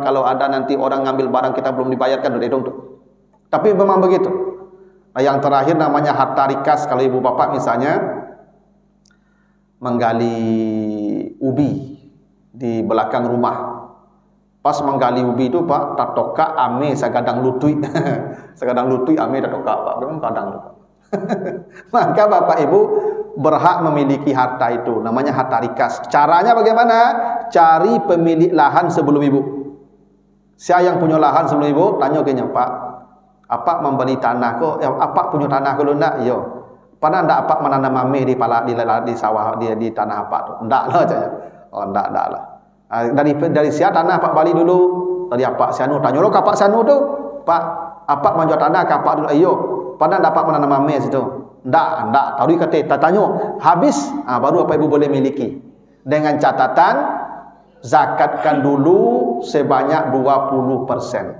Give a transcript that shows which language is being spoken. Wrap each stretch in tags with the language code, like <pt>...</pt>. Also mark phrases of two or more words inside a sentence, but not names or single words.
<id>Kalau ada nanti orang ngambil barang kita belum dibayarkan, udah hitung tuh. Tapi memang begitu. Nah, yang terakhir namanya harta rikas. Kalau ibu bapak misalnya menggali ubi di belakang rumah.</id> <min>Pas menggali ubi itu pak, tak toka ame sagadang lutui. Sagadang lutui ame tak toka pak, memang kadang tuh.</min> <id>Maka bapak ibu berhak memiliki harta itu, namanya harta rikas. Caranya bagaimana? cari pemilik lahan sebelum ibu. Siapa yang punya lahan sebelum ibu?</id> <min>Tanya ke Pak, apa membeli tanah ko? Apa punya tanah ko ndak? Yo. Pernah ndak apa menanam mame di sawah di tanah apa tu? Ndak lah cakap. Oh ndak lah. Dari siapa tanah Pak bali dulu? Dari apa Sianu? Tanya lo ke Pak Sianu tu.</min> <id>Pak, apa menjual tanah ke Pak dulu? Ayo.</id> <min>Pernah ndak apa menanam mame situ? Ndak. Tahu kata tanya.</min> <id>Habis, baru apa ibu boleh miliki. Dengan catatan zakatkan dulu sebanyak 20%.</id>